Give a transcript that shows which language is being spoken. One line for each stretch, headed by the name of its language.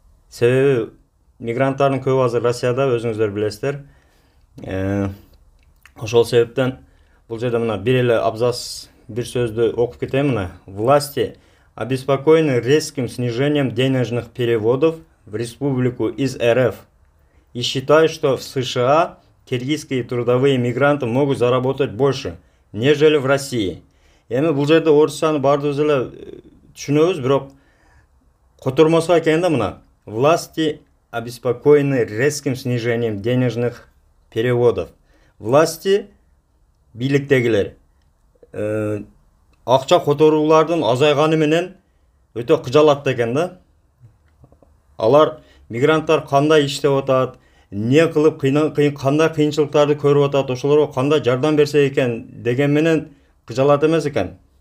Kyrgyz: Себеби мигранттардын көбү азыр Россияда, өзүңүздөр билесиздер. Ошол себептен бул жерде мына бир эле абзац бир сөздү окуп кетейин мына.
Russian: Власти обеспокоены резким снижением денежных переводов в республику из РФ и считают, что в США киргизские трудовые мигранты могут заработать больше, нежели в России.
Kyrgyz: Эми бул жерде орусчаны баардыгыбыз эле түшүнөбүз, бирок котормосу экен да мына.
Russian: Власти обеспокоены резким снижением денежных переводов.
Kyrgyz: Власти, бийликтегилер, акча которуулардын азайганы менен өтө кыжалат экен да. Алар мигранттар кандай иштеп атат, не кылып кандай кыйынчылыктарды көрүп атат, ошолорго кандай жардам берсе экен деген менен кыжалат эмес экен.